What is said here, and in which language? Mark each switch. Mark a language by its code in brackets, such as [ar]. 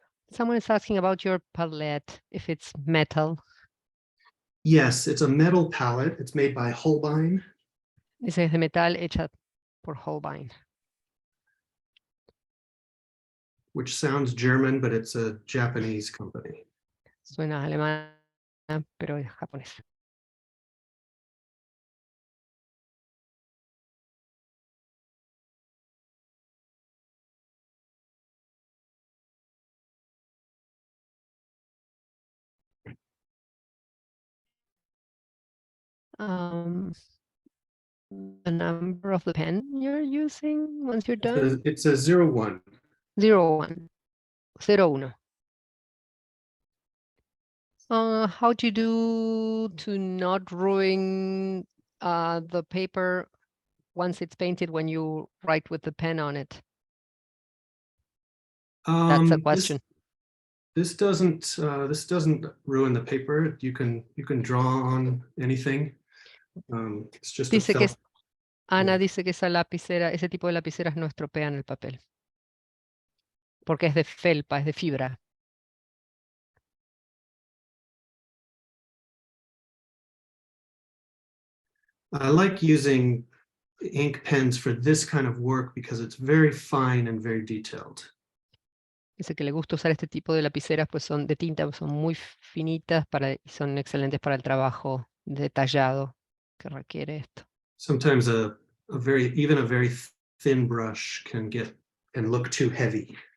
[en] Someone is asking about your palette, if it's metal. Yes, it's a metal palette. It's made by Holbein. [es] Dice es de metal hecha por Holbein. [en] Which sounds German, but it's a Japanese company. [es] Suena alemán, pero es japonés. [en] The number of the pen you're using once you're done? It's a 01. 01. 01. How do you do to not ruin the paper once it's painted when you write with the pen on it? That's a question. This doesn't ruin the paper. You can draw on anything. It's just [es] Dice que Ana [en] Yeah. [es] dice que esa lapicera, ese tipo de lapiceras no estropean el papel. Porque es de felpa, es de fibra. [en] I like using ink pens for this kind of work because it's very fine and very detailed. [es] Dice que le gusta usar este tipo de lapiceras, pues son de tinta, pues son muy finitas y son excelentes para el trabajo detallado que requiere esto. [en] Sometimes even a very thin brush can look too heavy.